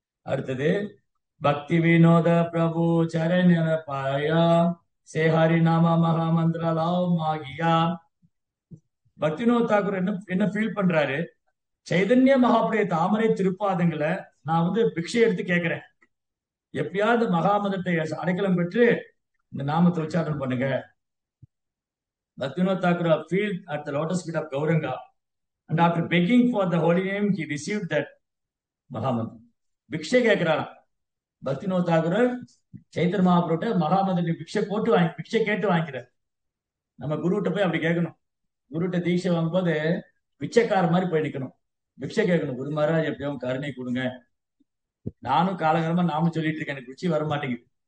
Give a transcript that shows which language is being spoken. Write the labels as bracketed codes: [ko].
[ta] அடுத்தது, [bn] பக்தி வினோத பிரபு சரண பாயா சே ஹரி நாம மகா மந்திர லாவ் மாகியா. [ta] பக்தி வினோத் தாக்கூர் என்ன என்ன ஃபீல் பண்றாரு, சைதன்ய மகாபுடைய தாமரை திருப்பாதங்களை நான் வந்து பிக்ஷை எடுத்து கேட்கிறேன், எப்படியாவது மகாமதத்தை அடைக்கலம் பெற்று இந்த நாமத்தை உச்சாரணம் பண்ணுங்க. [en] Bhaktivinoda Thakur fell at the lotus feet of Gauranga, and after begging for the holy name, he received that Mahamantra. [ta] பிக்ஷை கேட்கிறாராம் பக்தினோத் தாக்கூர், சைத்தன்ய மகாபிரபுட்ட மகாமந்திர பிக்ஷை போட்டு வாங்கி பிக்ஷை கேட்டு வாங்கிக்கிறார். நம்ம குருகிட்ட போய் அப்படி கேட்கணும். குருகிட்ட தீட்சை வாங்கும்போது பிச்சைக்கார மாதிரி போய் நிக்கணும், பிக்ஷை கேட்கணும். குரு மகாராஜ் எப்படியும் கருணை கொடுங்க, நானும் காலகாலமா நாம சொல்லிட்டு இருக்கேன், எனக்கு ருச்சி வர மாட்டேங்குது.